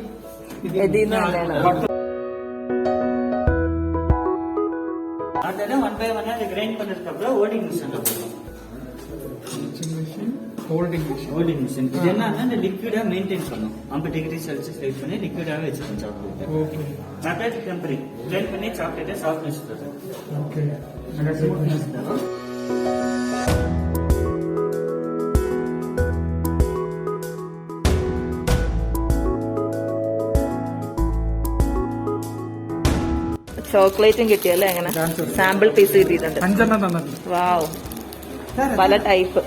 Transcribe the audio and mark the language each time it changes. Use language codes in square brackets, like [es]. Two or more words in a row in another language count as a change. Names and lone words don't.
[ta] அடுத்தது 1 by 1 அதை கிரைண்ட் பண்ணதுக்கு அப்புறம் [en] holding machine-la [ta] போடுவோம். [en] holding machine [ta] இது என்னன்னா இந்த லிக்விடா மெயின்டைன் பண்ணும். 50 [en] degree Celsius heat [ta] பண்ணி லிக்விடாவே வச்சுக்கணும் சாக்லேட். ஓகே. [en] chocolate temperature grind [ta] பண்ணி சாக்லேட்டை சாஃப்ட்னஸ் தரும். ஓகே. அந்த ஸ்மூத்னஸ் தரும். [ml] ചോക്ലേറ്റും കിട്ടിയല്ലേ? അങ്ങനെ [en] sample piece [ml] കിട്ടിയിട്ടുണ്ട്. വാവ്, പല ടൈപ്പ്.